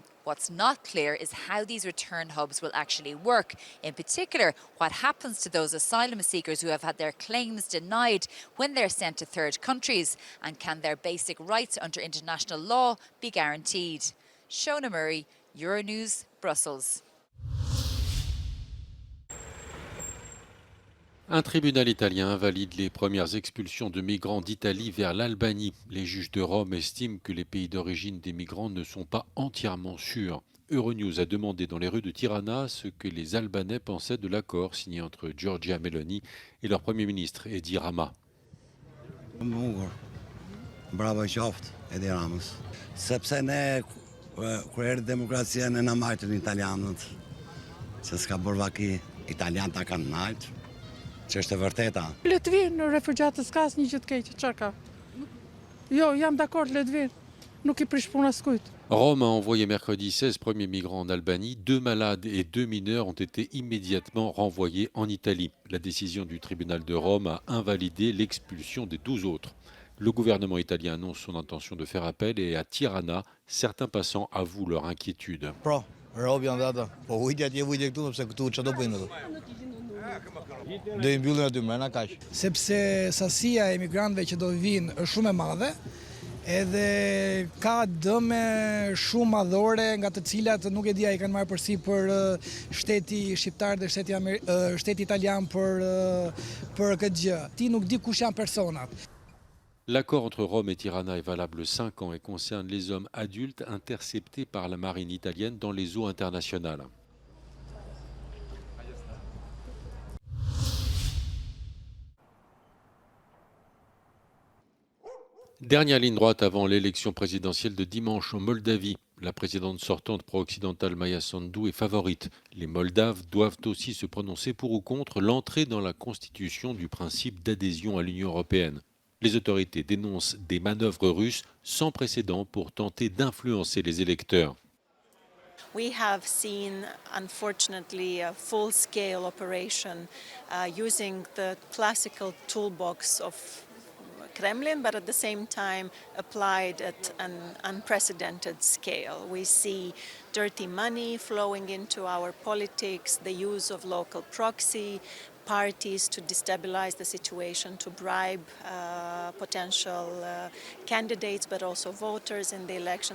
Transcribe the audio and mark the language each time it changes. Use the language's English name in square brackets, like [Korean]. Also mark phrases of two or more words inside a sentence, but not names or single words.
[English] What's not clear is how these return hubs will actually work. In particular, what happens to those asylum seekers who have had their claims denied when they're sent to third countries, and can their basic rights under international law be guaranteed? Shona Murray, Euronews, Brussels. [French] Un tribunal italien invalide les premières expulsions de migrants d'Italie vers l'Albanie. Les juges de Rome estiment que les pays d'origine des migrants ne sont pas entièrement sûrs. Euronews a demandé dans les rues de Tirana ce que les Albanais pensaient de l'accord signé entre Giorgia Meloni et leur Premier ministre Edi Rama. [Albanian] Bravo qoftë, Edi Ramës. Sepse ne kur erdhi demokracia ne na majtën italianët. Se s'ka bërë vaki, italianët ta kanë majtë. Që është e vërteta. Le të vinë refugjatës, s'ka asnjë gjë të keqe, çfarë ka? Jo, jam d'accord, le të vinë. Nuk I prish puna s'kujt. [French] Rome a envoyé mercredi 16 premiers migrants en Albanie. 2 malades et 2 mineurs ont été immédiatement renvoyés en Italie. La décision du tribunal de Rome a invalidé l'expulsion des 12 autres. Le gouvernement italien annonce son intention de faire appel et à Tirana, certains passants avouent leur inquiétude. [Albanian] Sepse sasia e emigrantëve që do vinë është shumë e madhe, edhe ka dëme shumë madhore nga të cilat nuk e di a I kanë marrë përsipër shteti shqiptar dhe shteti italian për këtë gjë. Ti nuk di kush janë personat. [French] L'accord entre Rome et Tirana est valable 5 ans et concerne les hommes adultes interceptés par la marine italienne dans les eaux internationales. Dernière ligne droite avant l'élection présidentielle de dimanche en Moldavie. La présidente sortante pro-occidentale Maia Sandu est favorite. Les Moldaves doivent aussi se prononcer pour ou contre l'entrée dans la constitution du principe d'adhésion à l'Union européenne. Les autorités dénoncent des manœuvres russes sans précédent pour tenter d'influencer les électeurs. [English] We have seen, unfortunately, a full-scale operation using the classical toolbox of Kremlin, but at the same time applied at an unprecedented scale. We see dirty money flowing into our politics, the use of local proxy parties to destabilize the situation, to bribe potential candidates, but also voters in the elections.